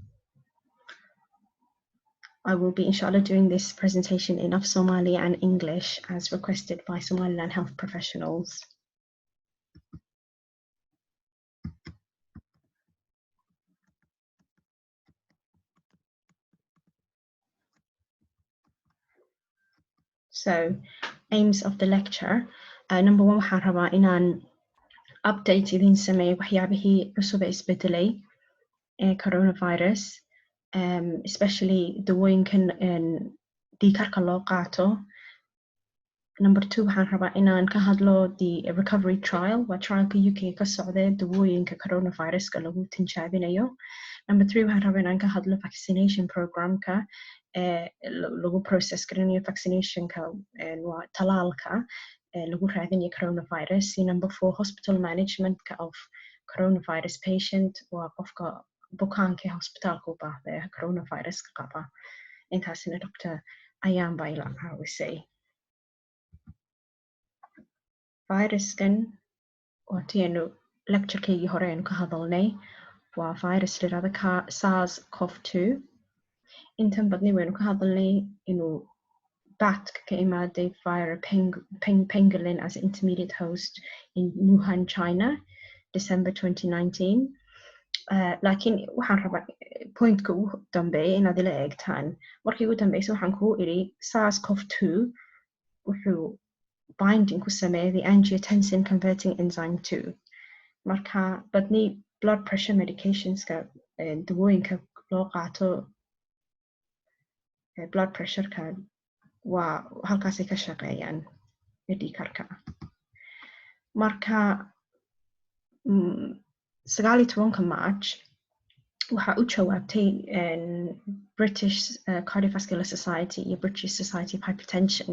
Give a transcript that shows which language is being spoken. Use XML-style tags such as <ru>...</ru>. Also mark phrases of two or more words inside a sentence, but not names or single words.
<en>I will be, inshallah, doing this presentation in Somali and English as requested by Somaliland health professionals. So, aims of the lecture. Number one,</en> <so>waxaan rabaa inaan update idin sameeyo waxyaabihii cusub ee isbedelay ee coronavirus, especially dawooyinkan dhiigkarka loo qaato.</so> <en>Number two,</en> <so>waxaan rabaa inaan ka hadlo</so> <en>the recovery trial,</en> <so>waa trialka UK ka socda dawooyinka coronaviruska lagu tijaabinayo.</so> <en>Number three,</en> <so>waxaan rabaa inaan ka hadlo vaccination programka lagu process garanayo vaccinationka waa talaalka lagu raadinayo coronavirus.</so> <en>Number four, hospital managementka of coronavirus patient,</en> <so>waa qofka bukaanka hospitaalka u baahda coronaviruska qaba. Intaasina Dr. Ayan baa ila caawisay. Viruskan waatiinu lecturekeygii hore aynu ka hadalnay, waa virus la yirahdo SARS-CoV-2. Intan badni waynu ka hadalnay inuu bat ka imaaday</so> <en>via pangolin as intermediate host in Wuhan, China, December 2019.</en> <so>Laakiin waxaan rabaa pointka ugu dambeeya inaad ila eegtaan. Markii ugu dambeysay waxaan kuu iri SARS-CoV-2 wuxuu binding ku sameeya</so> <en>the angiotensin converting enzyme 2.</en> <so>Marka badni</so> <en>blood pressure medicationska</en> <so>dawooyinka loo qaato</so> <en>blood pressureka</en> <so>waa halkaasay ka shaqeeyaan dhiigkarka. Marka 19 March waxaa u jawaabtay British Cardiovascular Society iyo British Society of Hypertension.</so>